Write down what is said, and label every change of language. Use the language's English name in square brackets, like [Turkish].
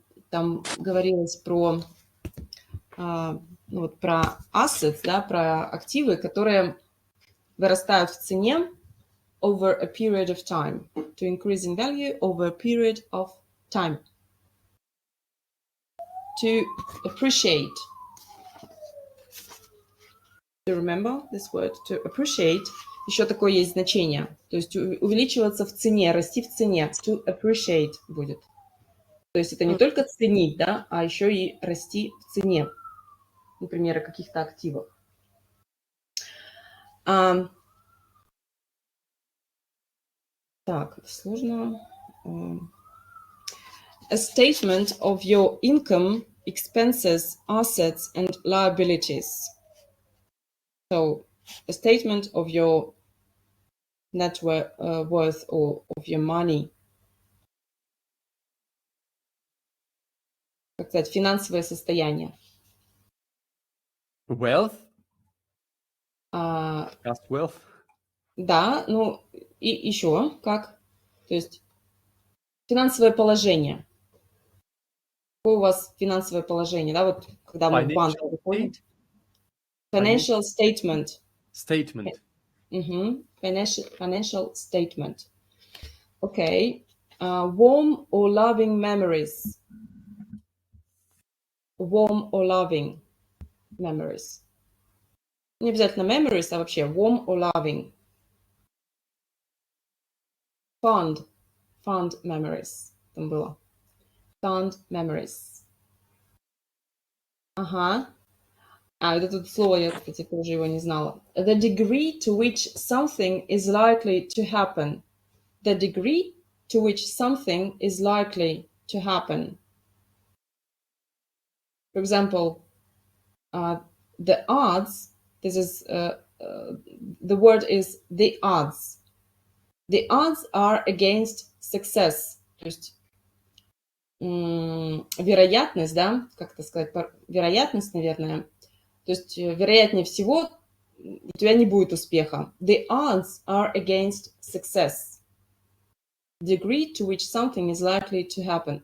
[Russian] Там говорилось про, про assets, да, про активы, которые вырастают в цене [English] over a period of time. To increase in value over a period of time. To appreciate. Do you remember this word? To appreciate. [Russian] Еще такое есть значение. То есть увеличиваться в цене, расти в цене. [English] To appreciate [Russian] будет. То есть это не только ценить, да, а еще и расти в цене. Например, каких-то активов. Так, это сложно. [English] A statement of your income, expenses, assets and liabilities. So, a statement of your net worth or of your money. [Russian] Как сказать, финансовое состояние. [English] Wealth. Just wealth. [Russian] Да, ну и еще как? То есть финансовое положение. Какое у вас финансовое положение? Да, вот когда мы в банк выходим. [English] Financial statement. Statement. Financial statement. Okay. Warm or loving memories. Warm or loving memories. [Russian] Не обязательно memories, а вообще [English] warm or loving. Fond memories. [Russian] Там было. [English] Fond memories. Ага. [Russian] Это тут слово, я, кстати, тоже его не знала. [English] The degree to which something is likely to happen. The degree to which something is likely to happen. For example, the odds, this is, the word is the odds. The odds are against success. [Russian] То есть вероятность, да, как это сказать, вероятность, наверное. То есть вероятнее всего у тебя не будет успеха. [English] The odds are against success. Degree to which something is likely to happen.